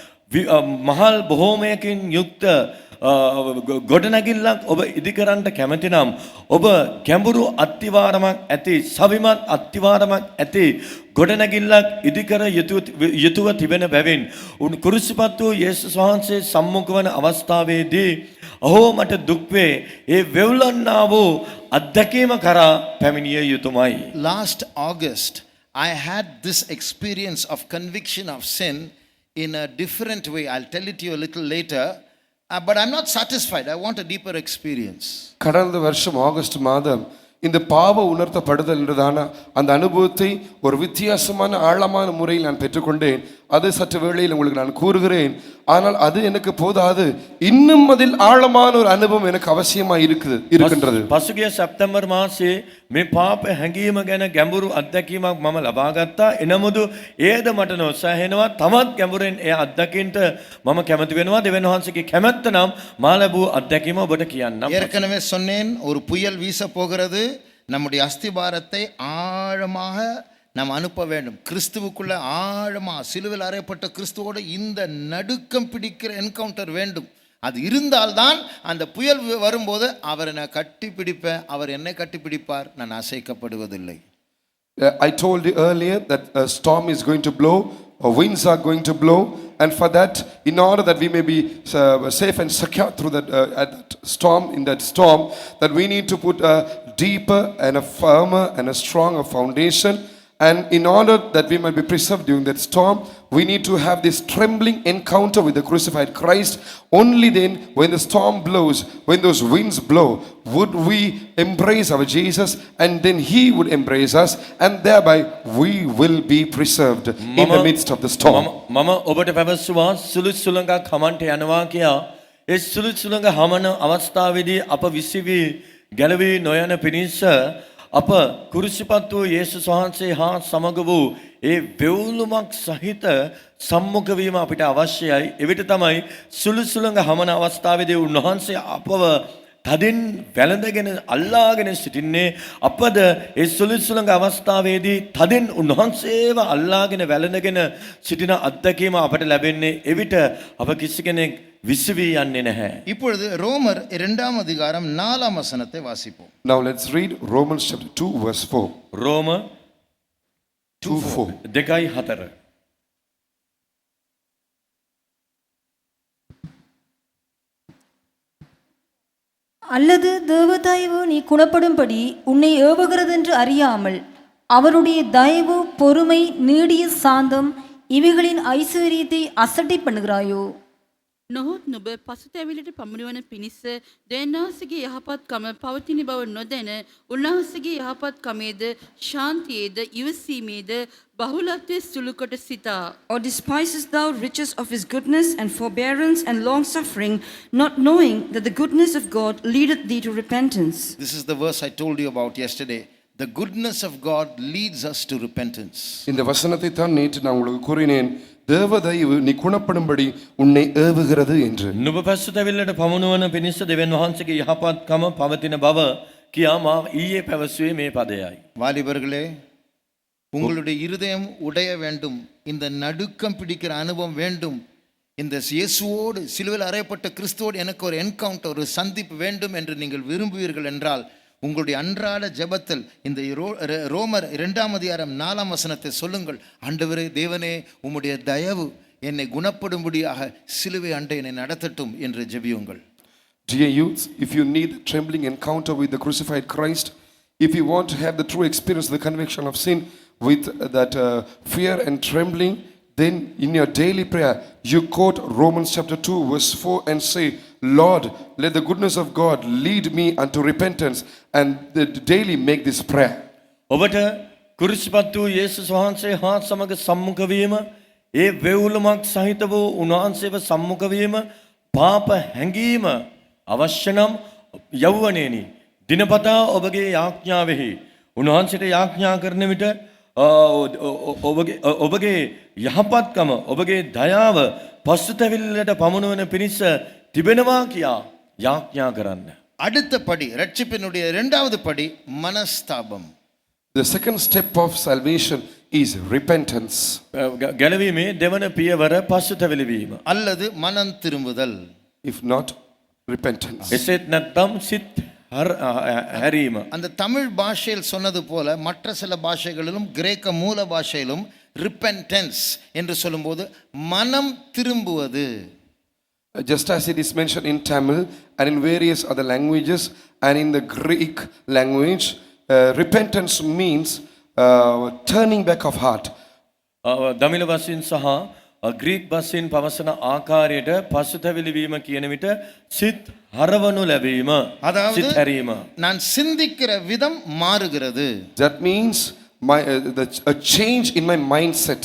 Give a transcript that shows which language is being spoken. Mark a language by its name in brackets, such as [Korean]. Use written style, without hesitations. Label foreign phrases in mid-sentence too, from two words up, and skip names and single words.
[Sinhala] මහල් බොහෝමයකින් යුක්ත ගොඩනැගිල්ලක් ඔබ ඉදිකරන්න කැමති නම් ඔබ ගැඹුරු අත්තිවාරමක් ඇති සවිමත් අත්තිවාරමක් ඇති ගොඩනැගිල්ලක් ඉදිකර යුතුව තිබෙන බැවින් කුරුසිපත් වූ යේසුස් වහන්සේ සම්මුඛ වන අවස්ථාවේදී අහෝ මට දුක් වේ ඒ වෙවුලන්නා වූ අත්දැකීම කරා පැමිණිය යුතුමයි. [English] Last August, I had this experience of conviction of sin in a different way. I'll tell it to you a little later. But I'm not satisfied. I want a deeper experience. [Tamil] கடந்த வருஷம் ஆகஸ்ட் மாதம் இந்த பாவ உணர்த்தப்படுதல் என்றதான அந்த அனுபவத்தை ஒரு வித்தியாசமான ஆழமான முறையில் நான் பெற்றுக்கொண்டேன். அது சற்று வேளையில் உங்களுக்கு நான் கூறுகிறேன். ஆனால் அது எனக்கு போதாது, இன்னும் அதில் ஆழமான ஒரு அனுபவம் எனக்கு அவசியமா இருக்கின்றது. [Sinhala] පසුගිය සැප්තැම්බර් මාසයේ මේ පාප හැඟීම ගැන ගැඹුරු අත්දැකීමක් මම ලබා ගත්තා. එනමුදු ඒද මට නොසැහෙනවා. තවත් ගැඹුරින් ඒ අත්දැකීමට මම කැමති වෙනවා. දෙවියන් වහන්සේගේ කැමැත්ත නම් මා ලැබූ අත්දැකීම ඔබට කියන්නම්. [Tamil] ஏற்கனவே சொன்னேன், ஒரு புயல் வீச போகிறது. நம்முடைய அஸ்திபாரத்தை ஆழமாக நாம் அனுப்ப வேண்டும். கிறிஸ்துவுக்குள்ள ஆழமா சிலுவையில் அறையப்பட்ட கிறிஸ்துவோடு இந்த நடுக்கம் பிடிக்கிற என்கவுண்டர் வேண்டும். அது இருந்தால்தான் அந்த புயல் வரும்போது அவர் என்னை கட்டி பிடிப்பேன், அவர் என்னை கட்டி பிடிப்பார், நான் அசைக்கப்படுவதில்லை. [English] I told you earlier that a storm is going to blow, winds are going to blow, and for that, in order that we may be safe and secure through that, in that storm, that we need to put a deeper and a firmer and a stronger foundation. And in order that we might be preserved during that storm, we need to have this trembling encounter with the crucified Christ. Only then, when the storm blows, when those winds blow, would we embrace our Jesus, and then He would embrace us, and thereby we will be preserved in the midst of the storm. [Sinhala] මම ඔබට පැවසුවා සුළු සුළඟක් හමන්ට යනවා කියා. ඒ සුළු සුළඟ හමන අවස්ථාවේදී අප විසිවි ගැලවී නොයන පිණිස අප කුරුසිපත් වූ යේසුස් වහන්සේ හා සමග වූ ඒ වෙවුලුමක් සහිත සම්මුඛ වීම අපිට අවශ්‍යයි. එවිට තමයි සුළු සුළඟ හමන අවස්ථාවේදී උන්වහන්සේ අපව තදින් වැළඳගෙන අල්ලාගෙන සිටින්නේ. අපද ඒ සුළු සුළඟ අවස්ථාවේදී තදින් උන්වහන්සේව අල්ලාගෙන වැළඳගෙන සිටින අත්දැකීම අපට ලැබෙන්නේ. එවිට අප කිසි කෙනෙක් විසිවී යන්නේ නැහැ. [Tamil] இப்பொழுது ரோமர் 2ஆம் அதிகாரம் 4ஆம் வசனத்தை வாசிப்போம். [English] Now let's read Romans chapter 2 verse 4. [Sinhala] රෝම 2:4. 2:4. [Tamil] அல்லது தேவதயவு நீ குணப்படும்படி உன்னை ஏவுகிறதென்று அறியாமல் அவருடைய தயவு, பொறுமை, நீடிய சாந்தம் இவைகளின் ஐஸ்வர்யத்தை අසටි பண்ணுகிறாயோ? [Sinhala] නොහොත් නුඹ පසුතැවිලට පමුණුවන පිණිස දෙන්නාසගේ යහපත්කම පවතින බව නොදැන උන්වහන්සේගේ යහපත්කමේද ශාන්තියේද ඉවසීමේද බහුලත්වයේ සුළුකොට සිතා. [English] Or despisest thou riches of his goodness and forbearance and long suffering, not knowing that the goodness of God leadeth thee to repentance? This is the verse I told you about yesterday. The goodness of God leads us to repentance. [Tamil] இந்த வசனத்தை தான் நேற்று நான் உங்களுக்கு கூறினேன். தேவதயவு நீ குணப்படும்படி உன்னை ஏவுகிறது என்று. [Sinhala] නුඹ පසුතැවිල්ලට පමුණුවන පිණිස දෙවියන් වහන්සේගේ යහපත්කම පවතින බව කියා මා ඊයේ පැවසුවේ මේ පදයයි. [Tamil] வாலிபர்களே, உங்களுடைய இருதயம் உடைய வேண்டும். இந்த நடுக்கம் பிடிக்கிற அனுபவம் வேண்டும். இந்த இயேசுவோடு சிலுவையில் அறையப்பட்ட கிறிஸ்துவோடு எனக்கு ஒரு என்கவுண்டர், ஒரு சந்திப்பு வேண்டும் என்று நீங்கள் விரும்புவீர்கள் என்றால் உங்களுடைய அன்றாட ஜெபத்தில் இந்த ரோமர் 2ஆம் அதிகாரம் 4ஆம் வசனத்தை சொல்லுங்கள். ஆண்டவரே, தேவனே, உம்முடைய தயவு என்னை குணப்படும்படியாக சிலுவை அண்டை என்னை நடத்தட்டும் என்று ஜெபியுங்கள். [English] Dear youth, if you need a trembling encounter with the crucified Christ, if you want to have the true experience of the conviction of sin with that fear and trembling, then in your daily prayer, you quote Romans chapter 2 verse 4 and say, Lord, let the goodness of God lead me unto repentance, and daily make this prayer. [Sinhala] ඔබට කුරිසිපත් වූ යේසුස් වහන්සේ හා සමග සම්මුඛ වීම, ඒ වේවුලමක් සහිත වූ උන්වහන්සේව සම්මුඛ වීම, පාප හැඟීම අවශ්‍ය නම් යෞවනයේනි දිනපතා ඔබගේ යාඥාවෙහි උන්වහන්සේට යාඥා කරන විට ඔබගේ යහපත්කම, ඔබගේ දයාව පසුතැවිල්ලට පමුණුවන පිණිස තිබෙනවා කියා යාඥා කරන්න. [Tamil] அடுத்த படி, ரட்சிப்பினுடைய இரண்டாவது படி மனஸ்தாபம். [English] The second step of salvation is repentance. [Sinhala] ගැලවීමේ දෙවන පියවර පසුතැවිලි වීම. [Tamil] அல்லது மனம் திரும்புதல். [English] If not, repentance. [Sinhala] එසේත් නැත්නම් සිත් හැරීම. [Tamil] அந்த தமிழ் பாஷையில் சொன்னது போல மற்ற சில பாஷைகளிலும் கிரேக்க மூல பாஷையிலும் ரிப்பென்டன்ஸ் என்று சொல்லும்போது மனம் திரும்புவது. [English] Just as it is mentioned in Tamil and in various other languages and in the Greek language, repentance means turning back of heart. [Sinhala] දමිළ වශයෙන් සහ ග්‍රීක් භාෂෙන් පවසන ආකාරයට පසුතැවිලි වීම කියන විට සිත් හරවනු ලැබීම, [Tamil] அதாவது [Sinhala] සිත් හැරීම. [Tamil] நான் சிந்திக்கிற விதம் மாறுகிறது. [English] That means a change in my mindset,